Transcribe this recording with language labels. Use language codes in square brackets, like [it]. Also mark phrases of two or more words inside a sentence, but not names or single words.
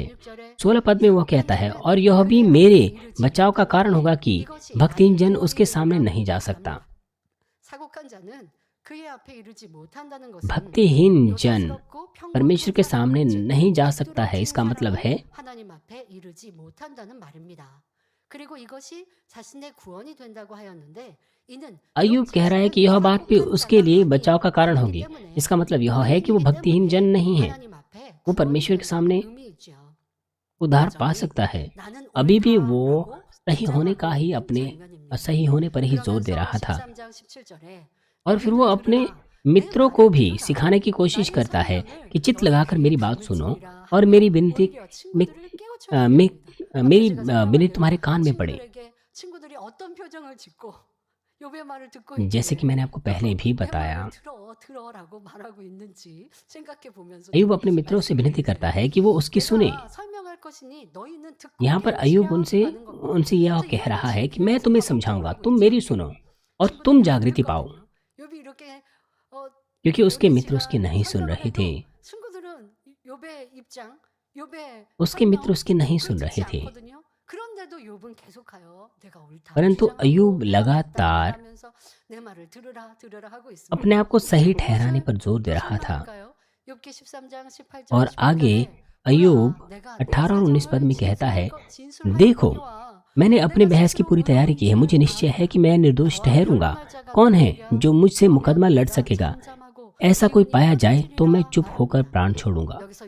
[hi] 16 पद में वो कहता है, और यह भी मेरे बचाव का कारण होगा कि भक्तिहीन जन उसके सामने नहीं जा सकता। भक्तिहीन जन परमेश्वर के सामने नहीं जा सकता है, इसका मतलब है [ko] 하나님 앞에 이르지 못한다는 말입니다. 그리고 이것이 자신의 구원이 된다고 하였는데 이는 [hi] अय्यूब कह रहा है कि यह बात भी उसके लिए बचाव का कारण होगी। इसका मतलब यह है कि वो भक्तिहीन जन नहीं है, [ko] 하나님 앞에 [hi] वो परमेश्वर के सामने [ko] 의미 있죠. [hi] उद्धार पा सकता है। अभी भी वो सही होने का ही अपने सही होने पर ही जोर दे रहा था। [ko] 13장 17절에 [hi] और फिर वो अपने मित्रों को भी सिखाने की कोशिश करता है कि चित्त लगाकर मेरी बात सुनो और मेरी विनती में, मेरी विनती तुम्हारे कान में पड़े। [ko] 친구들이 어떤 표정을 짓고 욥의 말을 듣고 [hi] जैसे कि मैंने आपको पहले भी [ko] 내 [hi] बताया, [ko] 말을 들어라고 말하고 있는지 생각해 보면서 [hi] अय्यूब अपने मित्रों से विनती करता है कि वो उसकी सुने। [ko] 설명할 것이니 너희는 듣고 [hi] यहाँ पर अय्यूब उनसे यह कह रहा है कि मैं तुम्हें समझाऊंगा, तुम मेरी सुनो और तुम जागृति पाओ, [ko] 욥이 이렇게 [hi] क्योंकि उसके मित्र उसकी नहीं सुन रहे थे। [ko] 친구들은 욥의 입장, 욥의 [hi] उसके मित्र उसकी नहीं सुन रहे थे, [ko] 않거든요. 그런데도 욥은 계속하여 내가 옳다. [hi] परंतु [ko] 주장하고 [hi] अय्यूब [ko] 내가 [hi] लगातार [ko] 맞다 하면서 내 말을 들으라 하고 있습니다. [hi] अपने आप को सही ठहराने पर जोर दे रहा था। [ko] 욥기 13장 18절 [hi] और आगे अय्यूब 18 और 19 पद में कहता है, देखो मैंने अपने बहस की पूरी तैयारी की है, मुझे निश्चय है कि मैं निर्दोष ठहरूंगा। कौन है जो मुझसे मुकदमा लड़ सकेगा? ऐसा कोई पाया जाए तो मैं चुप होकर प्राण छोड़ूंगा।